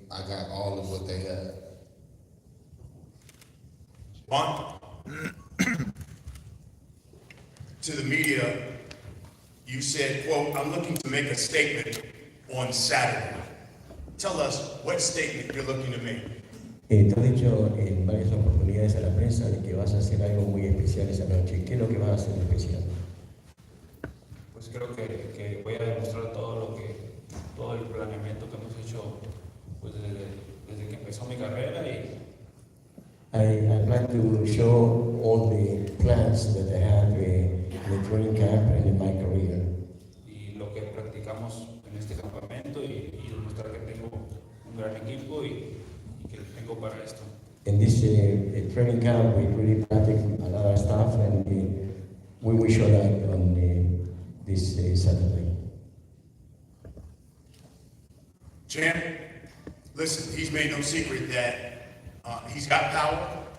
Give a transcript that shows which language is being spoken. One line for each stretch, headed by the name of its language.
English: I got all of what they had. Juan, to the media, you said, quote, I'm looking to make a statement on Saturday. Tell us what statement you're looking to make.
Spanish: Tú has dicho en varias oportunidades a la prensa de que vas a hacer algo muy especial esa noche. ¿Qué es lo que vas a hacer especial? Pues creo que voy a demostrar todo el planeamiento que hemos hecho pues desde que empezó mi carrera
English: I'd like to show all the plans that I have in the training camp and in my career.
Spanish: y lo que practicamos en este campamento y demostrar que tengo un gran equipo y que tengo para esto.
English: In this training camp, we really practice a lot of stuff, and we will show that on this Saturday. Champ, listen, he's made no secret that he's got power.